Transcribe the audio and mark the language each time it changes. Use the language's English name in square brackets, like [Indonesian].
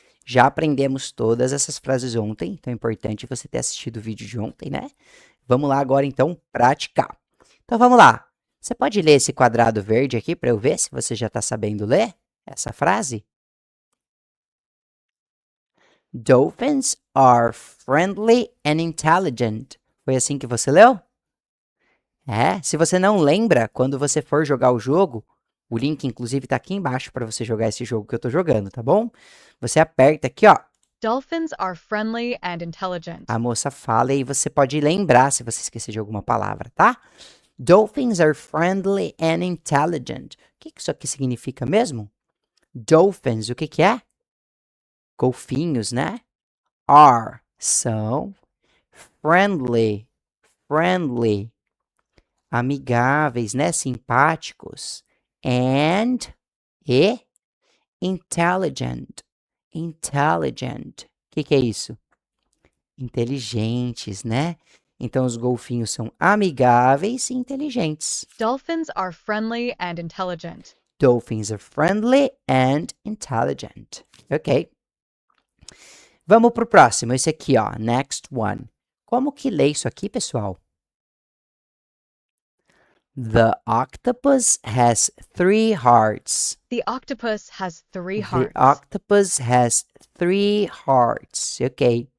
[Portuguese] Já aprendemos todas essas frases ontem, então é importante você ter assistido o vídeo de ontem, né? Vamos lá agora então praticar. Então vamos lá. Você pode ler esse quadrado verde aqui para eu ver se você já está sabendo ler essa frase? [English] Dolphins are friendly and intelligent. [Portuguese] Foi assim que você leu? Se você não lembra, quando você for jogar o jogo, o link inclusive está aqui embaixo para você jogar esse jogo que eu estou jogando, tá bom? Você aperta aqui, ó. [English] Dolphins are friendly and intelligent. [Portuguese] A moça fala e você pode lembrar se você esquecer de alguma palavra, tá? [English] Dolphins are friendly and intelligent. [Portuguese] O que isso aqui significa mesmo? Dolphins, o que é? Golfinhos, né? Are, são. Friendly, amigáveis, né? Simpáticos. And, e, intelligent. O que é isso? Inteligentes, né? Então, os golfinhos são amigáveis e inteligentes. [English] Dolphins are friendly and intelligent. Dolphins are friendly and intelligent. [Portuguese] Ok. Vamos pro próximo. Esse aqui, ó. [English] Next one. [Portuguese] Como que lê isso aqui, pessoal? [English] The octopus has 3 hearts. The octopus has 3 hearts. The octopus has 3 hearts. Ok.